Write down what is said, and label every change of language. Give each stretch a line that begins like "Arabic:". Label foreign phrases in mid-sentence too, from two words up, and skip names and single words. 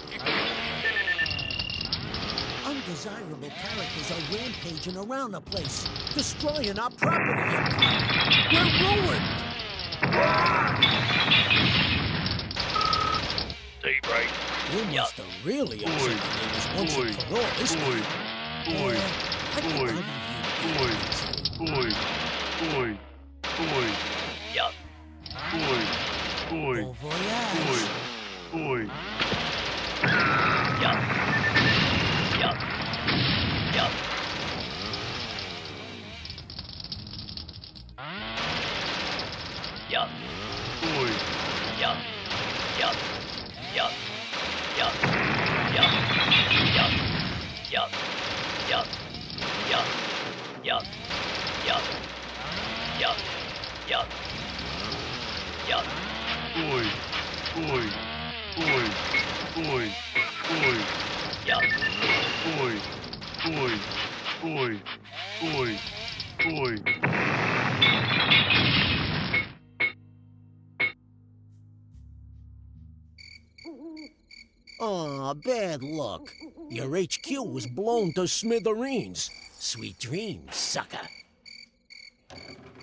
English: Undesirable characters are rampaging around the place, destroying our property empire. We're ruined! Daybreak. You must have really upset the neighbors once and for all this time. Oi. I think Oi. I'll leave you to Oi. Oi. Oi. Yup. Oi. Oi.
French: Bon voyage.
English: Oi. Yup. Yup. Yup. Yup. Oi. Yup. Yup. Yup. Yup. Yup. Yup. Yup. Yup. Yup. Yup. Yup. Yup. Yup. Yup. Oi. Oi. Oi. Oi. Oi. Yup. Oi. Oi. Oi. Oi. Oi. Aw, bad luck. Your HQ was blown to smithereens. Sweet dreams, sucker.